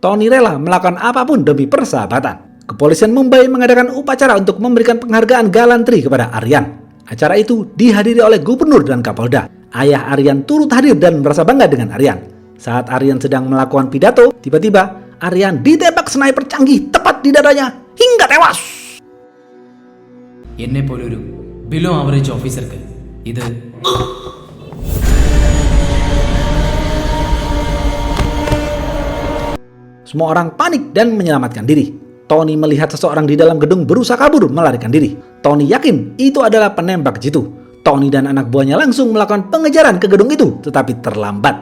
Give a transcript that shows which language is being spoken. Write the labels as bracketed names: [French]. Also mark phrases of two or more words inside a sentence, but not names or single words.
[Indonesian] Tony rela melakukan apapun demi persahabatan. Kepolisian Mumbai mengadakan upacara untuk memberikan penghargaan galantri kepada Aryan. Acara itu dihadiri oleh gubernur dan kapolda. Ayah Aryan turut hadir dan merasa bangga dengan Aryan. Saat Aryan sedang melakukan pidato, tiba-tiba Aryan ditembak sniper canggih tepat di dadanya hingga tewas. [Malayalam] എന്നെ പോലൊരു [English] below average officer [Malayalam] ഇത് [Indonesian] Semua orang panik dan menyelamatkan diri. Tony melihat seseorang di dalam gedung berusaha kabur melarikan diri. Tony yakin itu adalah penembak jitu. Tony dan anak buahnya langsung melakukan pengejaran ke gedung itu, tetapi terlambat.